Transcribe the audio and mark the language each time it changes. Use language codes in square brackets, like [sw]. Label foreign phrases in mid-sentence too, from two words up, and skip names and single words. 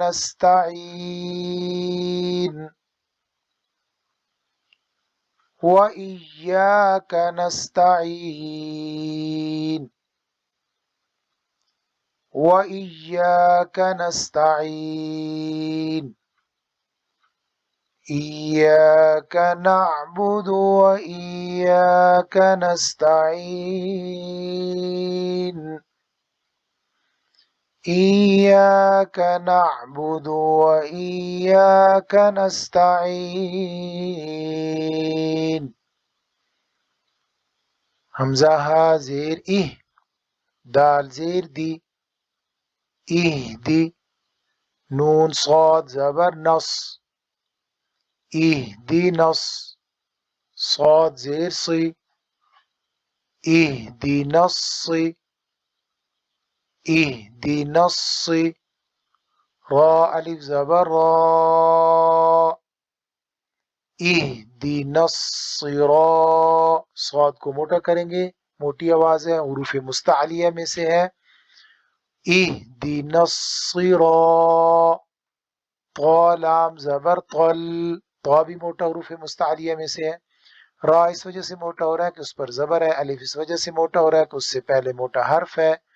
[ar] نستعين، وإياك نستعين، وإياك نستعين، إياك نعبد وإياك نستعين، إياك نعبد وإياك نستعين، [ur] حمزہ ہا زیر اہ، دال زیر دی، اہ دی، نون صاد زبر نص، اہ دی نص، صاد زیر صی، اہ دی نصی، اہ دی نصی، را الف زبر را، [ar] اہدنا الصراط، [ur] صاد کو موٹا کریں گے، موٹی آواز ہے، حروف مستعلیہ میں سے ہے، [ar] اہدنا الصراط، [ur] طا لام زبر طل، طا بھی موٹا حروف مستعلیہ میں سے ہے، را اس وجہ سے موٹا ہو رہا ہے کہ اس پر زبر ہے، الف اس وجہ سے موٹا ہو رہا ہے کہ اس سے پہلے موٹا حرف ہے،